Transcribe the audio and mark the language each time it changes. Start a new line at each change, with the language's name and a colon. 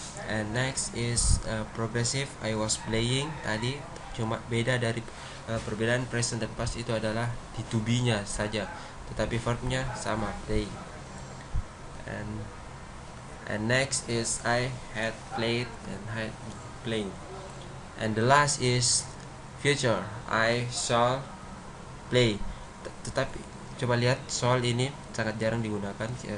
English: And next is progressive, I was playing.
Indonesian: Tadi cuma beda dari perbedaan present dan past itu adalah di to be-nya saja, tetapi verbnya sama, play.
English: And next is I had played and had played. And the last is future, I shall play.
Indonesian: Tetapi coba lihat, shall ini sangat jarang digunakan.